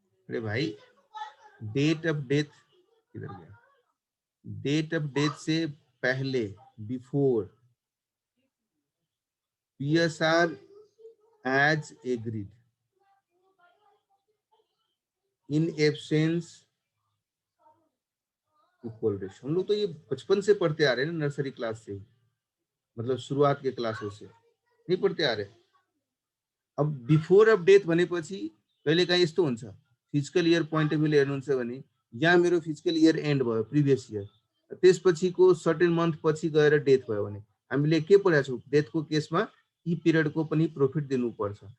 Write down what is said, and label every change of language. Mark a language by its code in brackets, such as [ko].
[hi] अरे भाई, date of death किधर गया? [en] Date of death से पहले, before PSR as agreed in absence equal ratio. [hi] हम लोग तो ये बचपन से पढ़ते आ रहे हैं ना, नर्सरी क्लास से, मतलब शुरुआत के क्लासों से नहीं पढ़ते आ रहे। [ne] अब बिफोर अफ डेथ भनेपछि कहिले काहीँ यस्तो हुन्छ, फिजिकल इयर पोइन्ट अफ भ्यूले हेर्नुहुन्छ भने यहाँ मेरो फिजिकल इयर एन्ड भयो प्रिभियस इयर, त्यसपछिको सर्टेन मन्थ पछि गएर डेथ भयो भने हामीले के पढेका छौँ, डेथको केसमा यी पिरियडको पनि प्रॉफिट दिनुपर्छ।